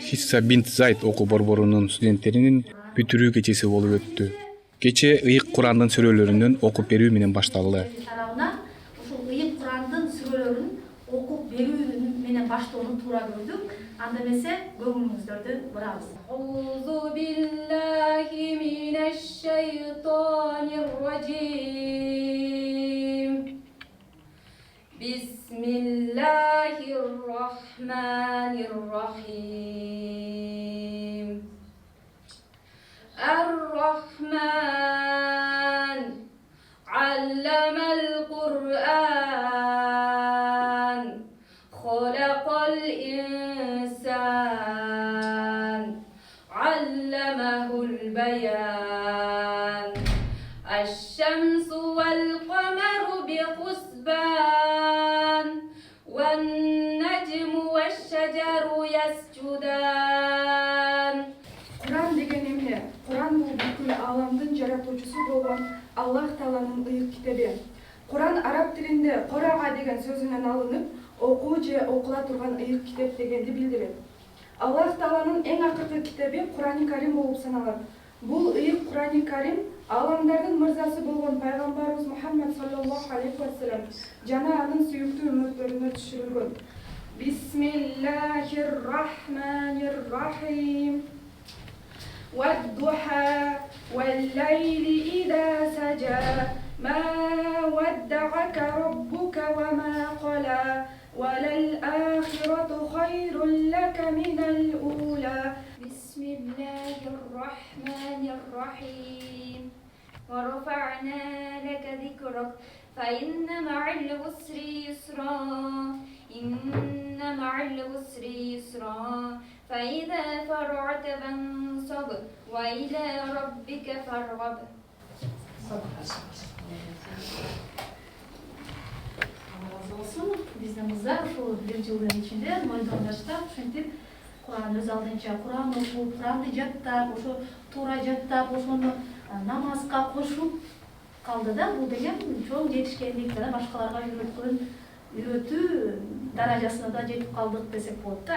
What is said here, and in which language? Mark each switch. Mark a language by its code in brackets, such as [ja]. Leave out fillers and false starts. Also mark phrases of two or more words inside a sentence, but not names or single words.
[ky] Хисса бинт Зайд окуу борборунун студенттеринин бүтүрүү кечеси болуп өттү. Кече ыйык Курандын сүрөлөрүнөн окуп берүү менен башталды. Ушул ыйык Курандын сүрөлөрүн окуп берүү менен баштоону туура көрдүк. Анда эмесе көңүлүңүздөрдү бурабыз. [ar] أعوذ بالله من الشيطان الرجيم. بسم الله الرحمن الرحيم. الرحمن علم القرآن خلق الإنسان علمه البيان الشمس والقمر بحسبان والنجم والشجر يسجدان. [ky] Kur'an деген эмне? Kur'an бул бүкүл аламдын жаратуучусу болгон Аллах Тааланын ыйык китеби. Kur'an араб тилинде корага деген сөзүнөн алынып, окуу же окула турган ыйык китеп дегенди билдирет. Аллах Тааланын эң акыркы китеби Кур'ани Карим болуп саналат. Бул ыйык Кур'ани Карим аламдардын мырзасы болгон пайгамбарыбыз Мухаммад [ar] صلى الله عليه وسلم [ky] жана анын сүйүктүү үммөттөрүнө түшүрүлгөн. [ar] بسم الله الرحمن الرحيم. والضحى والليل إذا سجى. ما ودعك ربك وما قلى وللآخرة خير لك من الأولى. بسم الله الرحمن الرحيم. ورفعنا لك ذكرك فإن مع العسر يسرا إن مع العسر يسرا فإذا فرغت فانصب وإلى ربك فارغب. [tr] Allah razı olsun. [ky] Биздин кыздар ушул бир жылдын ичинде мойдон таштап, ушинтип Кур'ан өз алдынча Кур'ан окуп, Кур'анды жаттап, ошо туура жаттап, ошону намазга кошуп калды да. Бул деген чоң жетишкендик жана башкаларга үйрөтүү даражасына да жетип калдык десек болот да.